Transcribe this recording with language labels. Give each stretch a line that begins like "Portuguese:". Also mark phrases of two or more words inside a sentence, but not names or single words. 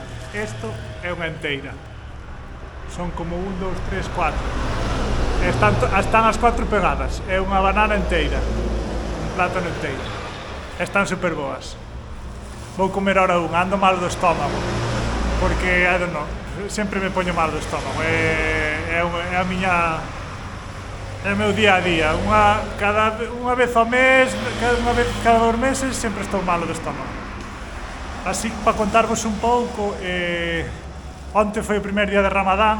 Galician: Isto é unha enteira. Son como 1, 2, 3, 4. Están as 4 pegadas. É unha banana enteira. Un plátano enteiro. Están super boas. Vou comer ahora unha, ando mal do estómago. Porque,
English: I don't know,
Galician: sempre me poño mal do estómago. É a miña... É o meu día a día. Unha vez ao mes, cada 2 meses, sempre estou malo do estómago. Así que, para contarvos un pouco, onte foi o primer día de Ramadán.